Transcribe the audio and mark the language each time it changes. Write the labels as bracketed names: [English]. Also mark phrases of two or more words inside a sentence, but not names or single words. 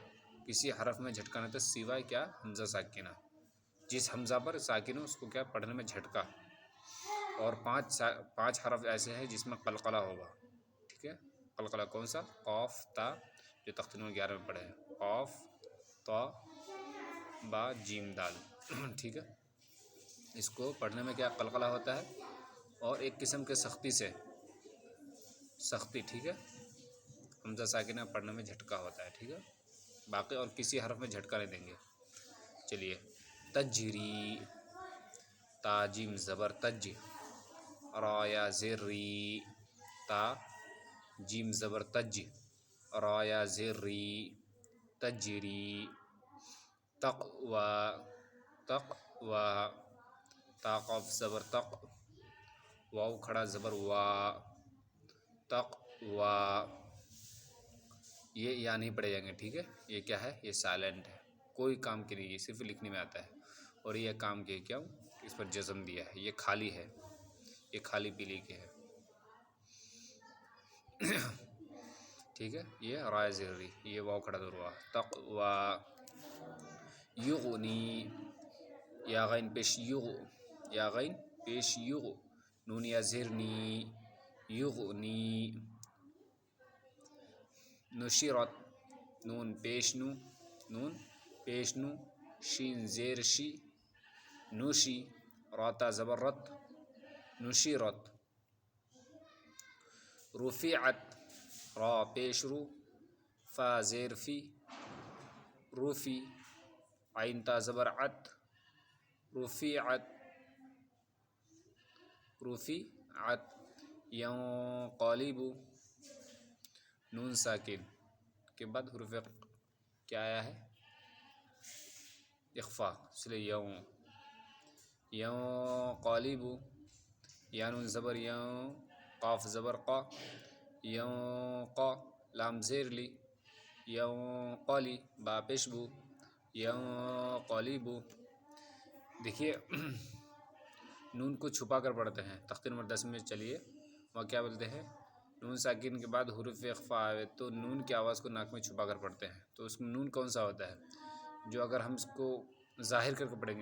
[Urdu] کسی حرف میں جھٹکا نہیں ہوتا سوائے کیا؟ حمزہ ساکینہ۔ جس حمزہ پر ساکن ہو اس کو کیا پڑھنے میں جھٹکا۔ اور پانچ حرف ایسے ہیں جس میں قلقلہ ہوگا، ٹھیک ہے۔ قلقلہ کون سا؟ قاف تا، جو تختی نمبر 11 میں پڑھے ہیں، قاف تا با جیم دال، ٹھیک ہے۔ اس کو پڑھنے میں کیا قلقلہ ہوتا ہے اور ایک قسم کے سختی سے، سختی، ٹھیک ہے۔ حمزہ ساکنہ پڑھنے میں جھٹکا ہوتا ہے، ٹھیک ہے۔ باقی اور کسی حرف میں جھٹکا نہیں دیں گے۔ چلیے، تجری، تا جیم زبر تج، را یا زیر ری، تا جیم زبر تج، را یا زیر ری، تجری، تقوی، تقوی، تا قاف زبر تق، واو کھڑا زبر وا، تقوی۔ یہ یا نہیں پڑھے جائیں گے، ٹھیک ہے۔ یہ کیا ہے؟ یہ سائلنٹ ہے، کوئی کام کے نہیں، یہ صرف لکھنے میں آتا ہے۔ اور یہ کام کے کیا اس پر جزم دیا ہے، یہ خالی ہے، یہ خالی پیلی کے ہے، ٹھیک ہے۔ یہ رائے زری، یہ واو کھڑا زبر وا، تقوی، یغنی، یا غین پیش یغ، یا غین پیش یغ، نون یا زیر نی، یغنی، نشرت، نون پیش نو، نون پیش نو، شین زیر شی، نوشی، راتا زبر رت، نشرت، رفعت، را پیش رو، فا زیر فی، رفی، عین تا زبر عت، رفعت، رفعت، ینقلب، نون ساکن کے بعد حروف کیا آیا ہے؟ اخفا، اس لیے ینقلب، یا نون زبر ین، قاف زبر قا، ینقا، لام زیر لی، ینقلی، با پیش بو، ینقلب۔ دیکھیے نون کو چھپا کر پڑھتے ہیں۔ تختی نمبر 10 میں چلیے، وہاں کیا بولتے ہیں؟ نون ساکن کے بعد حروف اخفا آئے تو نون کی آواز کو ناک میں چھپا کر پڑھتے ہیں۔ تو اس میں نون کون سا ہوتا ہے جو اگر ہم اس کو ظاہر کر کے پڑھیں گے؟